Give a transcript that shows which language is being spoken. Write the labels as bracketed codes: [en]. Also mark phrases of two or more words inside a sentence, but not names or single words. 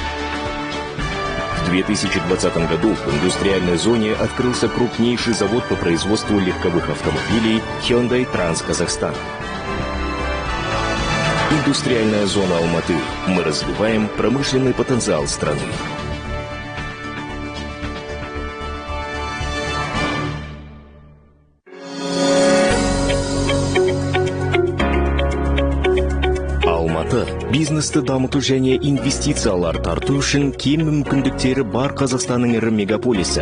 [ru] В 2020 году в индустриальной зоне открылся крупнейший завод по производству легковых автомобилей Hyundai Trans Казахстан. Индустриальная зона Алматы. Мы развиваем промышленный потенциал страны. [kk] Бизнесті дамыту және инвестициялар тарту үшін кең мүмкіндіктері бар Қазақстанның ірі мегаполисі.